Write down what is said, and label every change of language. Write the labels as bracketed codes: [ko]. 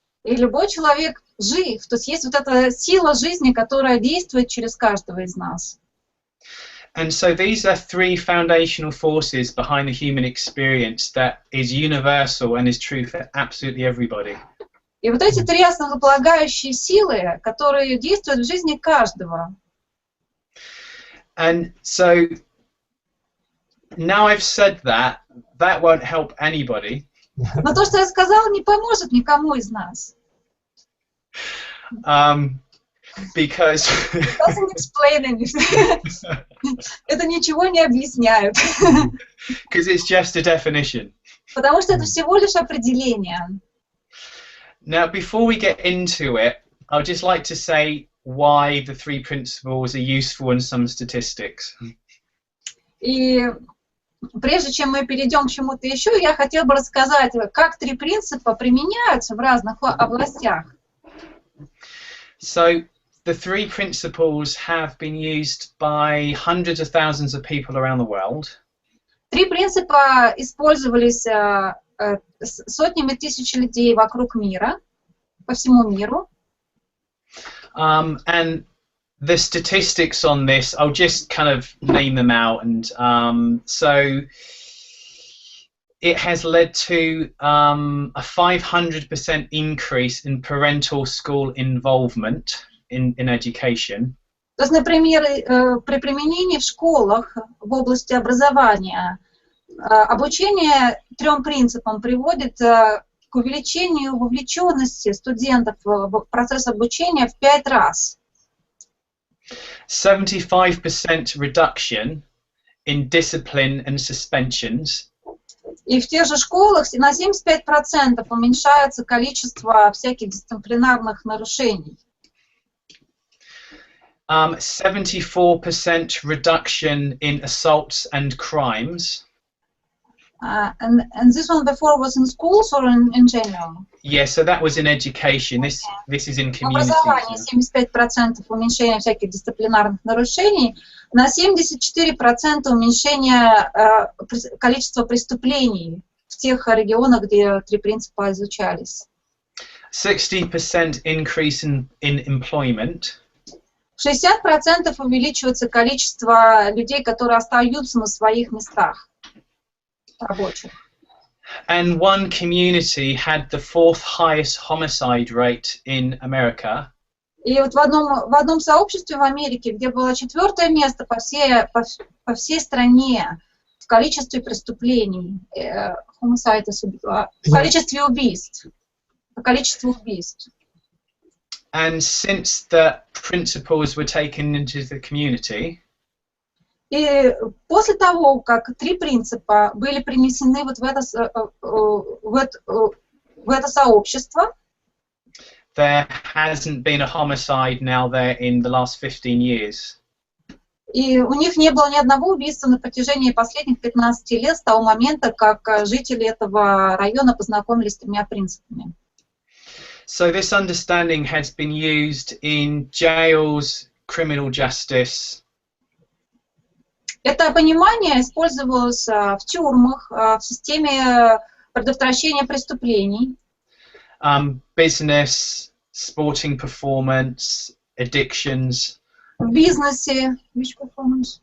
[ru] и любой человек жив. То есть есть вот эта сила жизни, которая действует через каждого из нас. [en] And so these are three foundational forces behind the human experience that is universal and is true for absolutely everybody. [ru] И вот эти три основополагающие силы, которые действуют в жизни каждого. [en] And so now I've said that, that won't help anybody. [ru] Но то, что я сказала, не поможет никому из нас. [en] Because Doesn't explain anything. [ru] Это ничего не объясняет. [en] it's just a definition. [ru] Потому что это всего лишь определение. [en] Now, before we get into it, I'd just like to say why the three principles are useful in some statistics. [ru] И прежде чем мы перейдем к чему-то еще, я хотела бы рассказать, как три принципа применяются в разных областях. [en] So, the three principles have been used by hundreds of thousands of people around the world. [ru] Три принципа использовались сотнями тысяч людей вокруг мира, по всему миру. [en] And the statistics on this, I'll just kind of name them out. And so it has led to a 500% increase in parental school involvement in education. [ru] То есть, например, при применении в школах в области образования обучение трем принципам приводит к увеличению вовлеченности студентов в процесс обучения в 5 раз. [en] 75% reduction in discipline and suspensions. [ru] И в тех же школах на 75% уменьшается количество всяких дисциплинарных нарушений. [en] 74% reduction in assaults and crimes. And this one before was in schools or in general? Yeah, so that was in education. This is in [ru] В [en] communities. [ru] образовании 75% уменьшения всяких дисциплинарных нарушений, на 74% уменьшение количества преступлений в тех регионах, где три принципа изучались. [en] 60% increase in employment. [ru] 60% увеличивается количество людей, которые остаются на своих местах рабочих. [en] And one community had the 4th highest homicide rate in America. [ru] И вот в одном сообществе в Америке, где было 4-е место по всей стране в количестве преступлений, в количестве убийств. По количеству убийств. [en] And since the principles were taken into the community, [ru] и после того, как три принципа были принесены вот в это сообщество, [en] there hasn't been a homicide now there in the last 15 years. [ru] И у них не было ни одного убийства на протяжении последних 15 лет с того момента, как жители этого района познакомились с тремя принципами. [en] So this understanding has been used in jails, criminal justice. [ru] Это понимание использовалось в тюрьмах, в системе предотвращения преступлений. [en] Business, sporting performance, addictions, [ru] в бизнесе, [en] which performance?